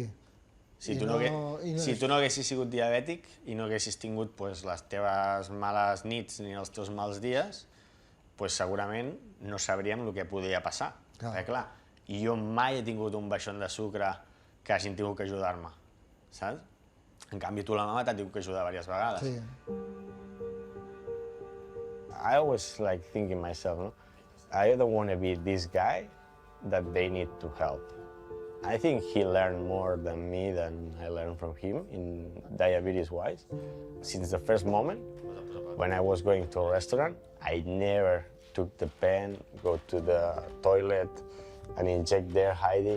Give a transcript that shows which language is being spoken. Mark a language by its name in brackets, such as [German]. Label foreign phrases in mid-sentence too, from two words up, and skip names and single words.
[Catalan] Si tu no haguessis sigut diabètic i no haguessis tingut les teves males nits ni els teus mals dies, segurament no sabríem el que podia passar. Perquè clar, jo mai he tingut un baixón de sucre que hagin tingut que ajudar-me, saps? En canvi, tu la mama t'ha tingut que ajudar diverses vegades. Sí. [English] I always thinking myself, no? I don't want to be this guy that they need to help. I think he learned more than me than I learned from him in diabetes-wise. Since the first moment, when I was going to a restaurant, I never took the pen, go to the toilet and inject there hiding.